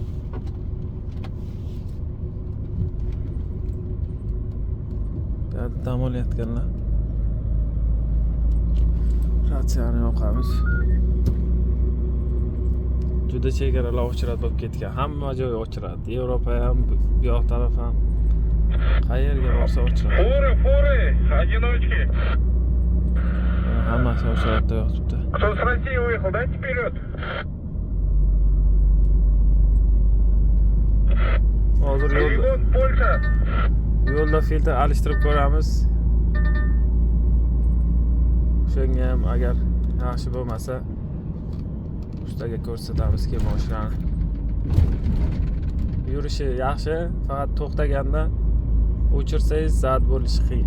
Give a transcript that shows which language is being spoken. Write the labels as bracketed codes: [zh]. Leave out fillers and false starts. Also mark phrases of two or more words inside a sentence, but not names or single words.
[uz] Bu yerda dam olayotganlar. Ratsiyani yoqamiz. Juda chegaralar ochirat bo'lib ketgan. Hamma joy ochirat. Yevropa ham, bu yoq taraf ham. Qayerga borsa ochirat. [ru] Фуры, одиночки. [uz] Hammasi ochiratda yotibdi. [ru] Кто с России уехал, дайте вперед. [uz] Hozir [ru] Перевод Польша. [uz] yo'lda filtr alishtirib ko'ramiz. O'shanga ham agar yaxshi bo'lmasa ustaga ko'rsatamiz-ki mashinani. Yurishi yaxshi, faqat to'xtaganda o'chirsangiz zad bo'lishi qiyin.